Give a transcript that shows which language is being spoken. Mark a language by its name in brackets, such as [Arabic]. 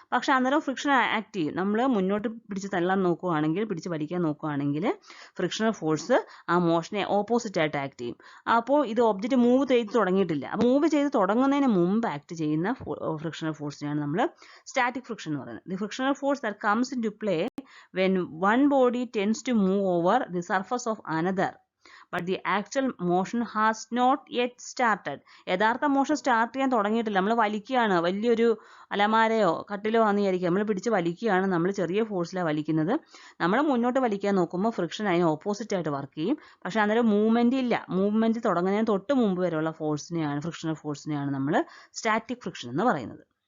[Malayalam] പക്ഷെ അന്നേരം friction act ചെയ്യും. നമ്മൾ മുന്നോട്ട് പിടിച്ച് വലിക്കാൻ നോക്കുകയാണെങ്കിൽ ഫ്രിക്ഷണൽ ഫോഴ്സ് ആ മോഷനെ ഓപ്പോസിറ്റ് ആയിട്ട് ആക്ട് ചെയ്യും. അപ്പോൾ ഇത് ഒബ്ജക്റ്റ് മൂവ് ചെയ്ത് തുടങ്ങിയിട്ടില്ല. അപ്പോൾ മൂവ് ചെയ്ത് തുടങ്ങുന്നതിന് മുമ്പ് ആക്ട് ചെയ്യുന്ന ഫ്രിക്ഷണൽ ഫോഴ്സിനെയാണ് നമ്മൾ സ്റ്റാറ്റിക് ഫ്രിക്ഷൻ എന്ന് പറയുന്നത്. [English] The frictional force that comes into play when one body tends to move over the surface of another but the actual motion has not yet started. [Malayalam] യഥാർത്ഥ motion start ചെയ്യാൻ തുടങ്ങിയിട്ടില്ല. നമ്മൾ വലിക്കുകയാണ്, വലിയൊരു അലമാരയോ കട്ടിലോ ആണെന്ന് വിചാരിക്കുക, നമ്മൾ പിടിച്ച് വലിക്കുകയാണ്, നമ്മൾ ചെറിയ ഫോഴ്സിലാണ് വലിക്കുന്നത്. നമ്മൾ മുന്നോട്ട് വലിക്കാൻ നോക്കുമ്പോൾ ഫ്രിക്ഷൻ അതിന് ഓപ്പോസിറ്റ് ആയിട്ട് വർക്ക് ചെയ്യും. പക്ഷെ അന്നേരം മൂവ്മെന്റ് ഇല്ല. മൂവ്മെന്റ് തുടങ്ങുന്നതിന് തൊട്ട് മുമ്പ് വരെയുള്ള ഫ്രിക്ഷണൽ ഫോഴ്സിനെയാണ് നമ്മൾ സ്റ്റാറ്റിക് ഫ്രിക്ഷൻ എന്ന് പറയുന്നത്.